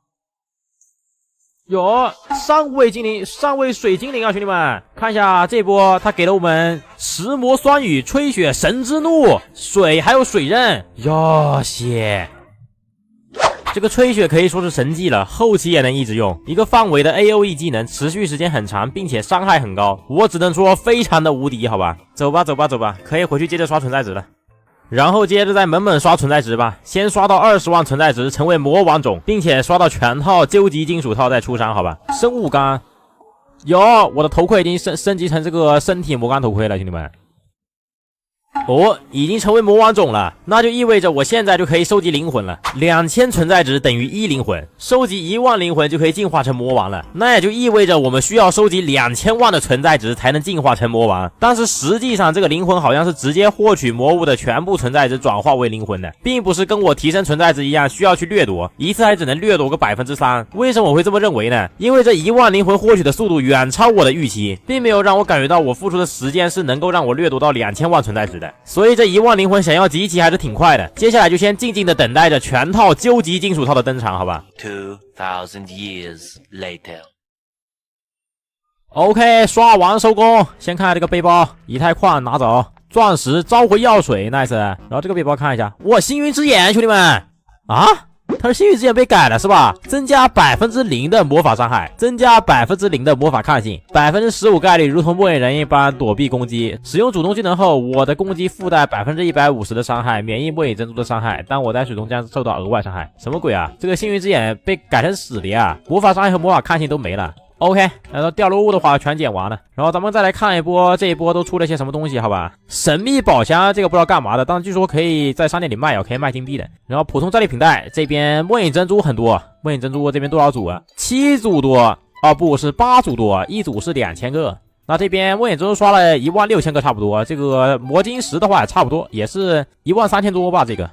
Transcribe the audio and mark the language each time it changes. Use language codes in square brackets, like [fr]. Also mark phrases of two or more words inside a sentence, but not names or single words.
[zh] 有上位精靈，上位水精靈啊，兄弟們，看一下這波他給了我們石魔酸雨、吹雪神之怒、水還有水刃喲血。這個吹雪可以說是神技了，後期也能一直用，一個範圍的 AOE 技能，持續時間很長，並且傷害很高，我只能說非常的無敵，好吧。走吧走吧走吧，可以回去接着刷存在值了。然後接着再猛猛刷存在值吧，先刷到20萬存在值成為魔王种，並且刷到全套究極金屬套再出伤，好吧。生物钢有，我的頭盔已经升級成这个身体魔钢头盔了，兄弟们。哦，已经成为魔王种了，那就意味着我現在就可以收集靈魂了。2000存在值等於1靈魂，收集1萬靈魂就可以進化成魔王了。那也就意味着我們需要收集2000萬的存在值才能進化成魔王。但是實際上這個靈魂好像是直接獲取魔物的全部存在值轉化為靈魂的，並不是跟我提升存在值一樣需要去掠奪，一次還只能掠奪個3%。為什麼我會這麼認為呢？因為這1萬靈魂獲取的速度遠超我的預期，並沒有讓我感覺到我付出的時間是能夠讓我掠奪到2000萬存在值的。所以這1萬靈魂想要集齊還是挺快的，接下來就先靜靜的等待着全套究極金屬套的登場，好吧。 [en] 2000 years later。 [zh] OK， 刷完收工。先看這個背包，以太礦拿走，鑽石召回藥水 ，nice。然後這個背包看一下，哇，星雲之眼，兄弟們啊！它是星雲之眼被改了是吧？增加0%的魔法傷害，增加0%的魔法抗性，15%概率如同末影人一般躲避攻擊。使用主動技能後，我的攻擊附帶150%的傷害，免疫末影珍珠的傷害，但我在水中將受到額外傷害。什麼鬼啊？這個星雲之眼被改成死了呀！魔法傷害和魔法抗性都沒了。OK， 然後掉落物的話全撿完了，然後咱們再來看一波，這一波都出了些什麼東西，好吧？神秘寶箱這個不知道幹嘛的，但是據說可以在商店裡賣哦，可以賣金幣的。然後普通戰利品袋這邊末影珍珠很多，末影珍珠這邊多少組啊？7組多，哦不是8組多，一組是2000個。那這邊末影珍珠刷了16000個差不多，這個魔晶石的話也差不多，也是13000多吧這個。